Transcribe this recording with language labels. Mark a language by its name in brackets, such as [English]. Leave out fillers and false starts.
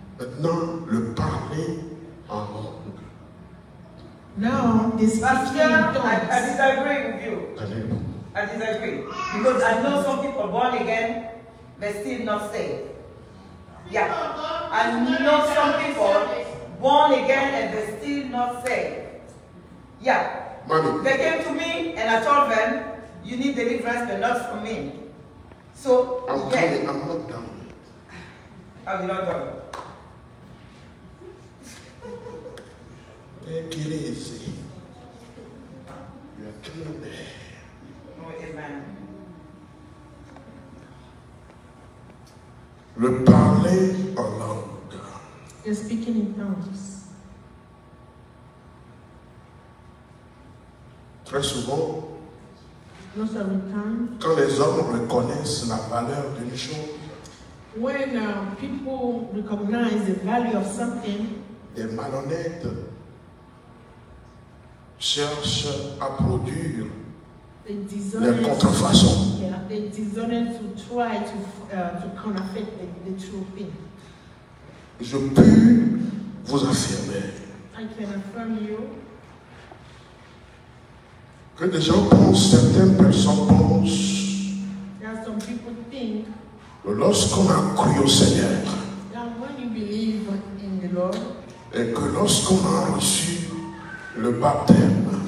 [French] Maintenant, le parler en langue. [English] Now, this Pastor, I disagree with you. [French] Allez-vous. [English] I disagree. Because I know some people born again, but still not saved. Yeah. I know some people born again and they're still not saved. Yeah. Mami, They came to me and I told them, you need deliverance, but not from me. So, I'm yeah. coming, I'm not done. I'm not done. [French] Qu'il est ici. Il y a tout le monde. [English] Oh, amen. [French] Le parler en langue. [English] You're speaking in tongues. [French] Très souvent, [English] Most of the time, [French] quand les hommes reconnaissent la valeur d'une chose, [English] when people recognize the value of something, [French] des malhonnêtes cherchent à produire [English] they [French] les [English] desire [French] contrefaçons. [English] they desire to try to counterfeit the true thing. [French] Je puis vous affirmer [English] I can affirm you [French] que des gens pensent, certaines personnes pensent, [English] that some people think [French] que lorsqu'on a cru au Seigneur [English] that when you believe in the Lord [French] et que lorsqu'on a reçu le baptême